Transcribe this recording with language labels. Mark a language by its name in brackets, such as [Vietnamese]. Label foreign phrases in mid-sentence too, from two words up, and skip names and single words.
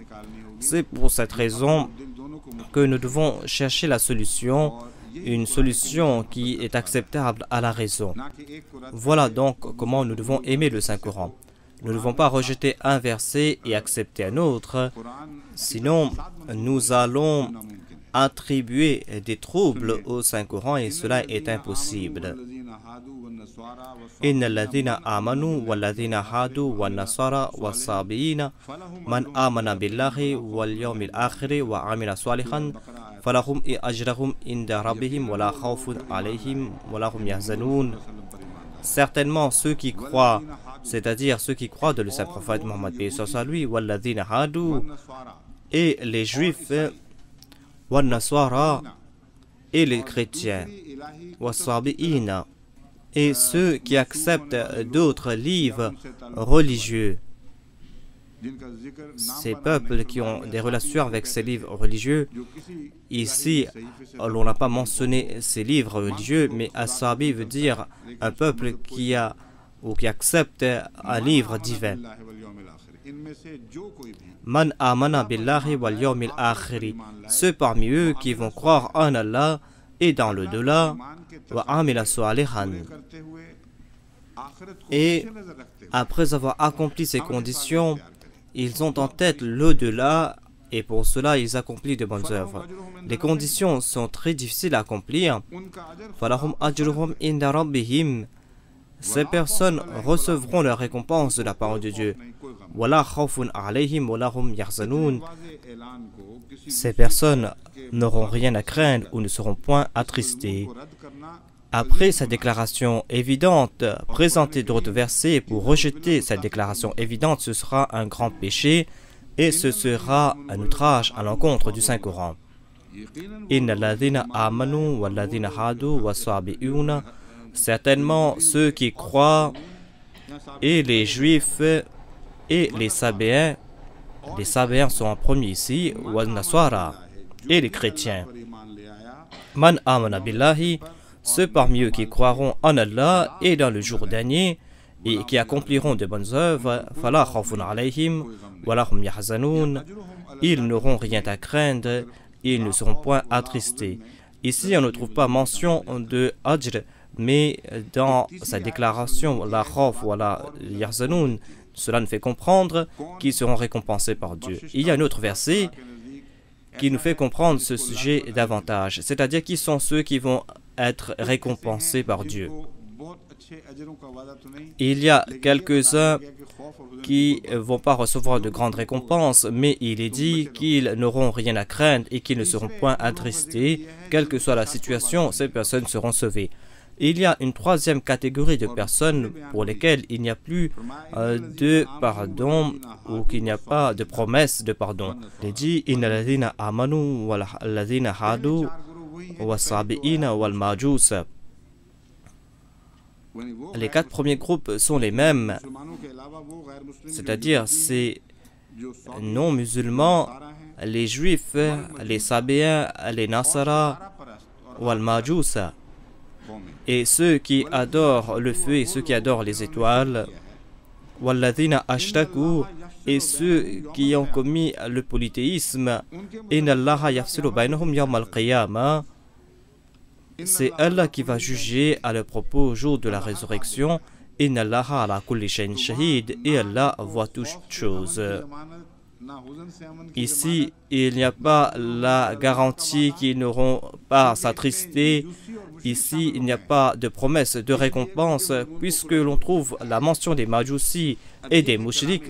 [French] C'est pour cette raison que nous devons chercher la solution, une solution qui est acceptable à la raison. Voilà donc comment nous devons aimer le Saint-Coran. Nous ne devons pas rejeter un verset et accepter un autre, sinon nous allons attribuer des troubles au Saint-Coran et cela est impossible. [Arabic] إن الذين آمنوا والذين هادوا والنصارى والصابئين من آمن بالله واليوم الآخر وعمل صالحا فلهم أجرهم عند ربهم ولا خوف عليهم ولا هم يحزنون. [French] Certainement ceux qui croient, c'est-à-dire ceux qui croient de le Saint-Prophète Mohammed lui, [Arabic] والذين هادوا, [French] et les juifs, [Arabic] والنصارى, [French] et les chrétiens, was-sabiina, et ceux qui acceptent d'autres livres religieux. Ces peuples qui ont des relations avec ces livres religieux, ici, on n'a pas mentionné ces livres religieux, mais As-Sabi veut dire un peuple qui a ou qui accepte un livre divin. [Arabic] من آمن بالله واليوم الآخر, [French] ceux parmi eux qui vont croire en Allah et dans le delà, [Arabic] وعمل صالحا, [French] et après avoir accompli ces conditions, ils ont en tête l'au-delà et pour cela ils accomplissent de bonnes œuvres. Les conditions sont très difficiles à accomplir. [Arabic] فلهم أجرهم عند ربهم, [French] ces personnes recevront leur récompense de la parole de Dieu. [Arabic] ولا خوف عليهم ولا هم يحزنون, [French] ces personnes n'auront rien à craindre ou ne seront point attristés. Après cette déclaration évidente, présenter d'autres versets pour rejeter cette déclaration évidente, ce sera un grand péché et ce sera un outrage à l'encontre du Saint-Coran. [Arabic] إن الذين آمنوا والذين هادوا والصابئون, [French] certainement ceux qui croient et les juifs et les sabéens sont en premier ici, [Arabic] والنصارى, [French] et les chrétiens. [Arabic] من آمن بالله, [French] ceux parmi eux qui croiront en Allah et dans le jour dernier et qui accompliront de bonnes œuvres, [Arabic] فلا خوف عليهم ولا هم يحزنون, [French] ils n'auront rien à craindre, ils ne seront point attristés. Ici, on ne trouve pas mention de ajr, mais dans sa déclaration, [Arabic] لا خوف ولا يحزنون, [French] cela nous fait comprendre qu'ils seront récompensés par Dieu. Il y a un autre verset qui nous fait comprendre ce sujet davantage, c'est-à-dire qui sont ceux qui vont être récompensés par Dieu. Il y a quelques-uns qui ne vont pas recevoir de grandes récompenses, mais il est dit qu'ils n'auront rien à craindre et qu'ils ne seront point attristés. Quelle que soit la situation, ces personnes seront sauvées. Il y a une troisième catégorie de personnes pour lesquelles il n'y a plus de pardon ou qu'il n'y a pas de promesse de pardon. Il est dit « [Arabic] إن الذين آمنوا والذين هادوا والصابئين والمجوس ». [French] Les quatre premiers groupes sont les mêmes, c'est-à-dire ces non-musulmans, les juifs, les sabéens, les nasara, [Arabic] والمجوس, [French] et ceux qui adorent le feu et ceux qui adorent les étoiles, [Arabic] والذين أشركوا, [French] et ceux qui ont commis le polythéisme, [Arabic] إن الله يفصل بينهم يوم القيامة, [French] c'est Allah qui va juger à leur propos au jour de la résurrection. [Arabic] إن الله على كل شيء شهيد, [French] et Allah voit toutes choses. Ici, il n'y a pas la garantie qu'ils n'auront pas à s'attrister. Ici, il n'y a pas de promesse de récompense, puisque l'on trouve la mention des Majusi et des Mushriks.